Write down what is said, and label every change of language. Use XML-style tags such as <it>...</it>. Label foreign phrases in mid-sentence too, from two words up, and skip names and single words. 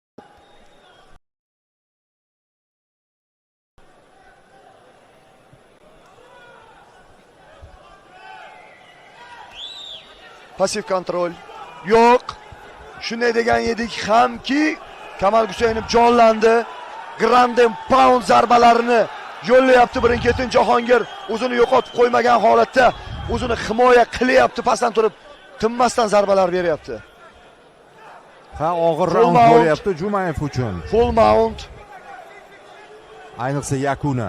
<uz>Pasiv kontrol yo'q. Shunday degan edik hamki Kamol Husaynov jonlandi.</uz> <en>Ground and pound</en> <uz>zarbalarini yo'llayapti birin-ketin. Jahongir o'zini yo'qotib qo'ymagan holatda o'zini himoya qilyapti, pastdan turib tinmasdan zarbalar beryapti. Ha, og'ir raund bo'lyapti Jumayev uchun.</uz> <en>Full mount.</en> <uz>Ayniqsa yakuni.</uz>